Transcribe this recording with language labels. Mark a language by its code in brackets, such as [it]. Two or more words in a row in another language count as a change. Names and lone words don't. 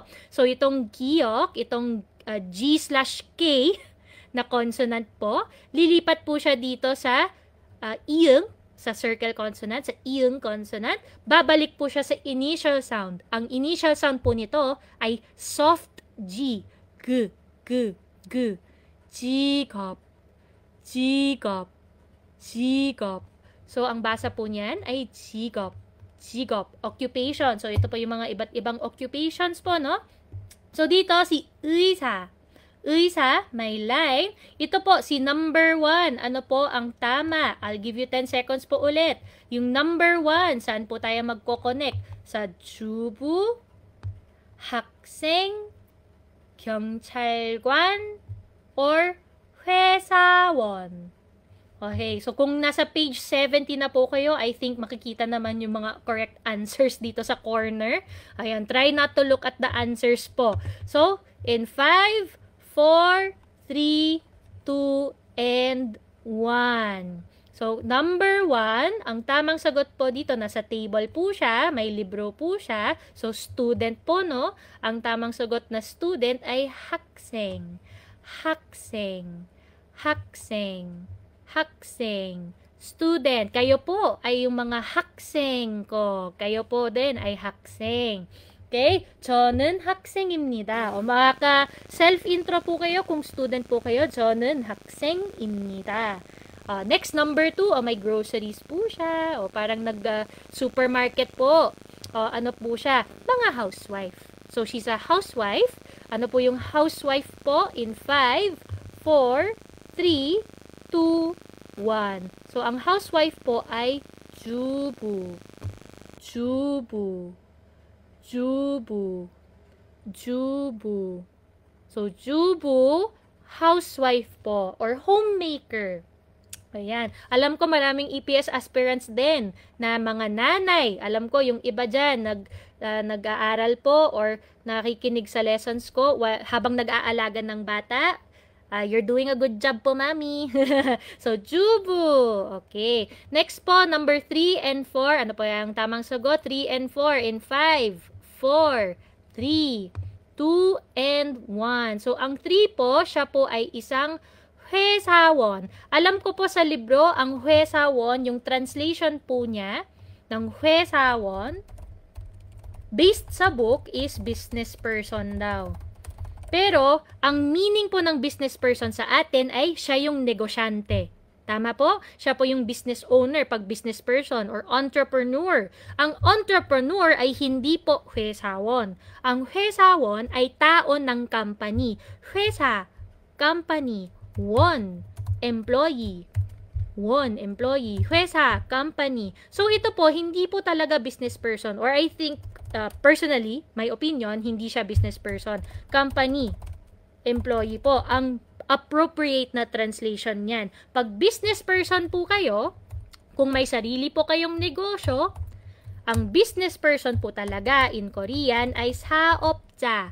[tl] So, itong giyok, itong G/K na consonant po, lilipat po siya dito sa iyeng, sa [en] circle consonant, [tl] sa iyeng consonant, babalik po siya sa [en] initial sound. [tl] Ang [en] initial sound [tl] po nito ay [en] soft G, G, G, G, [ko] 직업, 직업, 직업. [tl] So, ang basa po niyan ay [ko] 직업, 직업, [tl] occupation. So, ito po yung mga iba't ibang occupations po, no? So, dito si [ko] 의사. 의사, [tl] may line. Ito po, si number 1. Ano po ang tama? [en] I'll give you 10 seconds [tl] po ulit. Yung number 1, saan po tayo magko-connect? [ko] Sa 주부, 학생, 경찰관, or 회사원. [tl] Okay, so kung nasa page 70 na po kayo, I think makikita naman yung mga [en] correct answers [tl] dito sa corner. Ayan, [en] try not to look at the answers po. So, in 5, 4, 3, 2, and 1. So, number 1, [tl] ang tamang sagot po dito, nasa table po siya, may libro po siya. So, student po, no? Ang tamang sagot na student ay 학생. [ko] 학생. 학생. 학생. [tl] Student. Kayo po ay yung mga 학생 ko. Kayo po din ay 학생. Okay? [ko] 저는 학생입니다. [tl] O makaka-self-intro po kayo kung student po kayo. [ko] 저는 학생입니다. [tl] Next, number 2, may groceries po siya. O parang nag-supermarket po. Ano po siya? Mga housewife. [en] So, she's a housewife. [tl] Ano po yung housewife po? [en] In 5, 4, 3, 2, 1. [tl] So, ang housewife po ay 주부. [ko] 주부. 주부. [en] 주부. So, 주부, housewife po, or homemaker. [tl] Ayan. Alam ko maraming EPS aspirants din na mga nanay. Alam ko yung iba dyan nag-aaral po or nakikinig sa lessons ko habang nag-aalaga ng bata. [en] You're doing a good job po, mami. So, 주부. Okay. Next po, number 3 and 4. [tl] Ano po yung tamang sagot? [en] 3 and 4 in 5, 4, 3, 2, and 1. So, [tl] ang 3 po, siya po ay isang 회사원. Alam ko po sa libro, ang 회사원, yung translation po niya ng 회사원, based sa book is [en] business person [tl] daw. Pero, ang meaning po ng [en] business person [tl] sa atin ay siya yung negosyante. Tama po? Siya po yung [en] business owner [tl] pag [en] business person or entrepreneur. [tl] Ang entrepreneur ay hindi po 회사원. Ang 회사원 ay tao ng company. [ko] 회사, [en] company. One, employee. One, employee. [ko] 회사, [tl] company. So, ito po, hindi po talaga [en] business person. Or I think, personally, my opinion, [tl] hindi siya [en] business person. Company, employee po. [tl] Ang appropriate na translation niyan. Pag [en] business person [tl] po kayo, kung may sarili po kayong negosyo, ang [en] business person [tl] po talaga [en] in Korean [tl] ay 사업자.